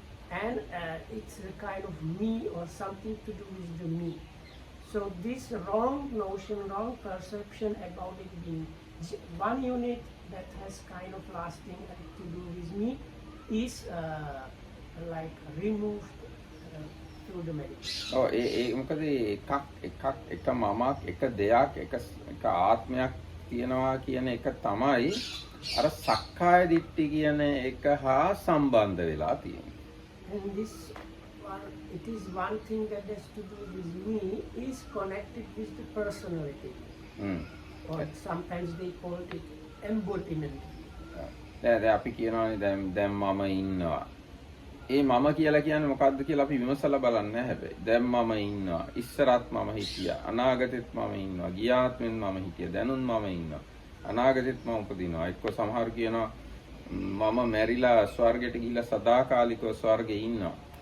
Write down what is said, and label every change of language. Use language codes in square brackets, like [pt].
[en] And it's a kind of me or something to do with the me. So this wrong notion, wrong perception about it being one unit that has kind of lasting and to do with me is like removed through the meditation. [si] ඔව් ඒ මොකද එක මමක් එක දෙයක් එක ආත්මයක් තියනවා කියන එක තමයි අර සක්කාය දිට්ඨි කියන එක හා සම්බන්ධ වෙලා තියෙන්නේ. [en] And this it is one thing that has to do with me is connected with the personality. Or sometimes they call it embodiment. [si] දැන් අපි කියනවානේ දැන් මම ඉන්නවා. ඒ මම කියලා කියන්නේ මොකක්ද කියලා අපි විමසලා බලන්නේ නැහැ හැබැයි. දැන් මම ඉන්නවා. ඉස්සරත් මම හිටියා. අනාගතෙත් මම ඉන්නවා. ගියාත්මෙත් මම හිටියා. දැනුත් මම ඉන්නවා. අනාගතෙත් මම උපදිනවා. එක්ක සමහර කියනවා මම මැරිලා ස්වර්ගයට ගිහිල්ලා සදාකාලිකව ස්වර්ගේ ඉන්නවා.